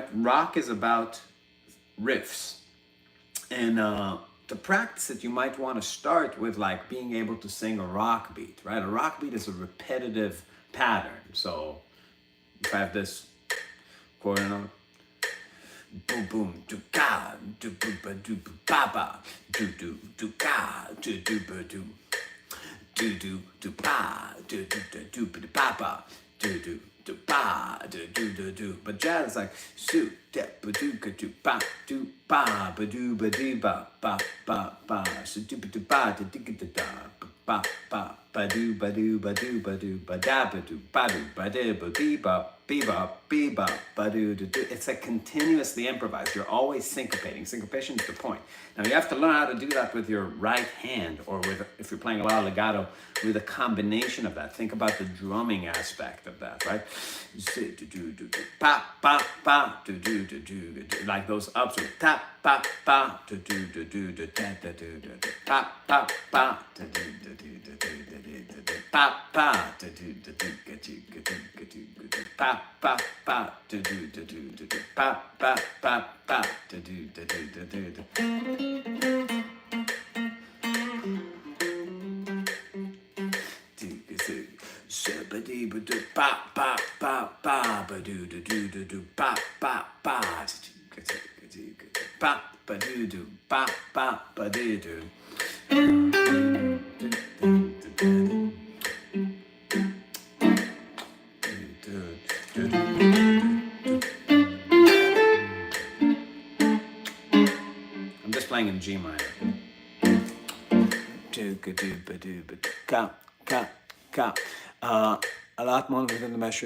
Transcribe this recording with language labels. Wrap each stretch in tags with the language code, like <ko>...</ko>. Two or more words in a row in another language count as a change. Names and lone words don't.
<en>Rock is about riffs. And to practice it, you might want to start with like being able to sing a rock beat, right? A rock beat is a repetitive pattern. So if I have this quarter note, boom boom do ga do boo ba do ba ba do do ga do ba do do ba do ba ba do ba do. But jazz is like shoot that ba do ka do ba do ba do ba ba so do ba da ba ba do ba do ba do ba do ba da ba do ba da ba be ba ba do. It's like continuously improvised. You're always syncopating. Syncopation is the point. Now you have to learn how to do that with your right hand, or with, if you're playing a lot of legato, with a combination of that. Think about the drumming aspect of that, right? Like those ups, tap ba ba do do do do da da do do pa pa pa do do do pa pa do do do pa pa pa do do pa pa pa pa do do. Ba ba ba ba ba do ba ba ba ba ba do ba ba ba do. I'm just playing in G minor. A lot more within the measure.</en>